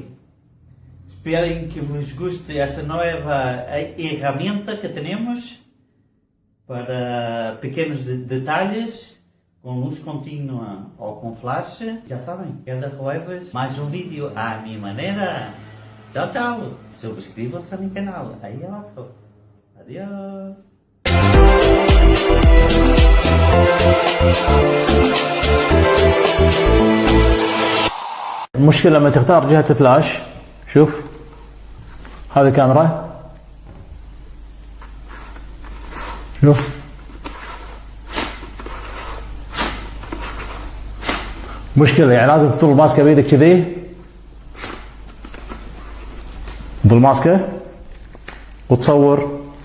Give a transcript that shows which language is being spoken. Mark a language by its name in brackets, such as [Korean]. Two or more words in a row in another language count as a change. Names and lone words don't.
[Portuguese] Esperem que vos guste esta nova ferramenta que temos para pequenos detalhes, com luz contínua ou com flash. Já sabem, cada jueves mais um vídeo à minha maneira. Tchau, tchau. Subscrevam-se no canal. Aí abaixo. Adiós. [Arabic] المشكلة لما تختار جهة الفلاش، شوف هذه كاميرا، شوف مشكلة يعني لازم تظل ماسكة بيدك كذي، تظل ماسكة وتصور